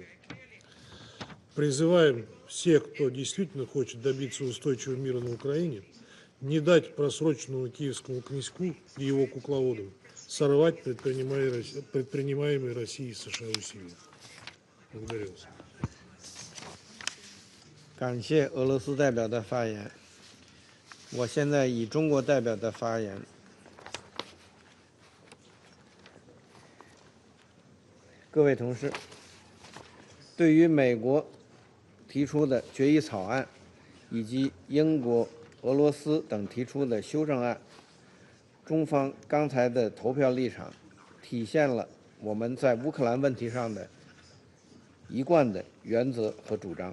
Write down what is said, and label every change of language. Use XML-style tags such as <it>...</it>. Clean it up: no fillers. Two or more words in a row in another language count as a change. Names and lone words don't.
<ru>Призываем всех, кто действительно хочет добиться устойчивого мира на Украине, не дать просроченному киевскому князьку и его кукловодам сорвать предпринимаемые Россией и США усилия. Благодарю вас.</ru> <zh>感谢俄罗斯代表的发言。我现在以中国代表的发言。各位同事，对于美国提出的决议草案，以及英国、俄罗斯等提出的修正案，中方刚才的投票立场，体现了我们在乌克兰问题上的一贯的原则和主张。</zh>